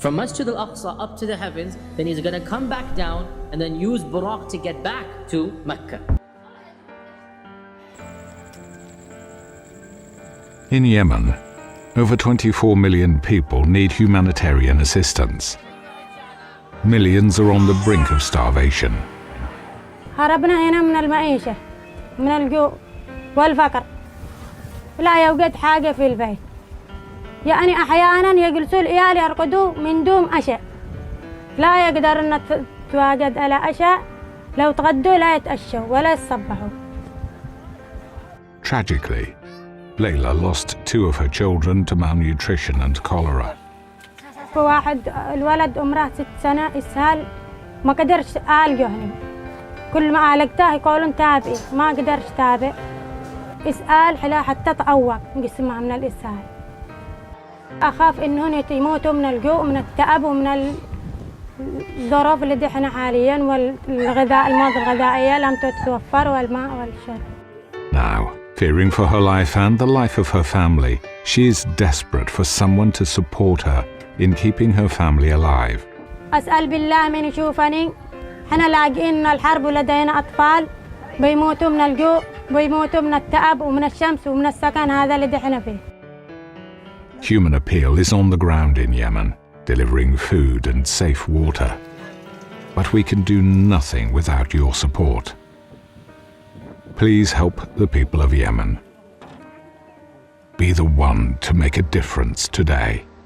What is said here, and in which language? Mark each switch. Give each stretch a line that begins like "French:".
English: From Masjid al-Aqsa up to the heavens, then he's going to come back down and then use buraq to get back to Mecca. In Yemen, over 24 million people need humanitarian assistance. Millions are on the brink of starvation.
Arabic: هربنا هنا من المعيشة من الجوع والفقر لا يوجد حاجة في البيت يعني أحيانا يجلسوا العيال يرقدوا من دون عشاء لا يقدرن تواجد على عشاء لو تغدوا لا يتأشوا ولا يتصبحوا.
English: Tragically, Layla lost 2 of her children to malnutrition and cholera.
Arabic: واحد الولد عمره 6 سنة إسهال ما قدرش أعالجه هنا كل ما عالجته يقولون تابعي ما قدرش تابع إسهال حلا حتى تعوق جسمه من الإسهال. أخاف إنهم يموتوا من الجوع ومن التعب ومن الظروف اللي احنا حاليا والغذاء المواد الغذائية لم تتوفر والماء والشرب.
English: Now, fearing for her life and the life of her family, she is desperate for someone to support her in keeping her family alive.
Arabic: أسأل بالله من يشوفني احنا لاقين الحرب ولدينا أطفال بيموتوا من الجوع بيموتوا من التعب ومن الشمس ومن السكن هذا اللي احنا فيه.
English: Human Appeal is on the ground in Yemen, delivering food and safe water. But we can do nothing without your support. Please help the people of Yemen. Be the one to make a difference today.